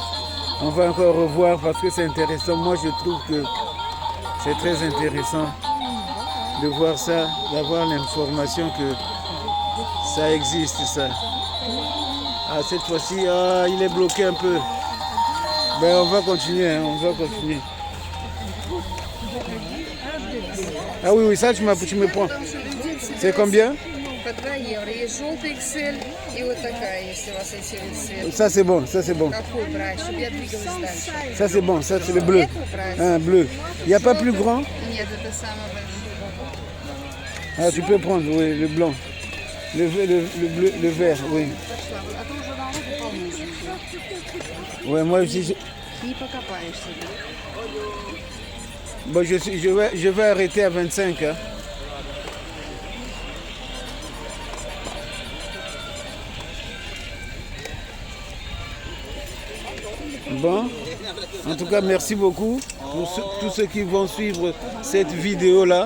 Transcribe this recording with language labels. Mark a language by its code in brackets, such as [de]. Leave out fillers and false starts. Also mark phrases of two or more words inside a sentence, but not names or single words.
[fr] On va encore revoir parce que c'est intéressant. Moi, je trouve que c'est très intéressant de voir ça, d'avoir l'information que ça existe, ça. Ah, cette fois-ci, il est bloqué un peu. Ben, on va continuer, hein, on va continuer. Ah oui, oui, ça, tu me prends. C'est combien? [ru] По 2 евро. Есть желтый XL и вот такая, если вас интересует. [fr] Ça, c'est bon, ça, c'est bon. [ru] Какой брать, чтобы я двигалась дальше? [fr] Ça, c'est bon, ça, c'est le bleu. Un bleu. Il n'y a pas plus grand? [ru] Нет, это самое большое. [fr] Ah, tu peux prendre, oui, le blanc. Le bleu, le vert, oui. [ru] А то уже на руку полностью. [fr] Ouais, moi aussi. [ru] Не покопаешься. [fr] Bon, je vais arrêter à 25. Hein. Bon, en tout cas, merci beaucoup pour tous ceux qui vont suivre cette vidéo-là.